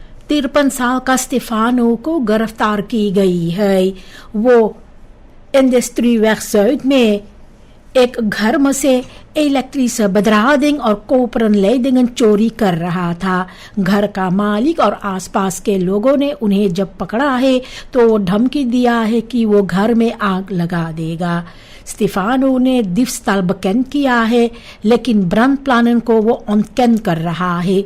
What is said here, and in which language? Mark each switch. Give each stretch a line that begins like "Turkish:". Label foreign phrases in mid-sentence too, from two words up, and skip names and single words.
Hindi: 53 साल का स्टेफानो को गिरफ्तार की गई है। वो इंडस्ट्रीweg Zuid में एक घर में से
Dutch: elektrische bedrading
Hindi: और koperenleidingen चोरी कर रहा था। घर का मालिक और आसपास के लोगों ने उन्हें जब पकड़ा है तो वो धमकी दिया है कि वो घर में आग लगा देगा। स्टेफानो ने
Dutch: diefstal bekend
Hindi: किया है, लेकिन ब्रandplannen को वो ontkend कर रहा है।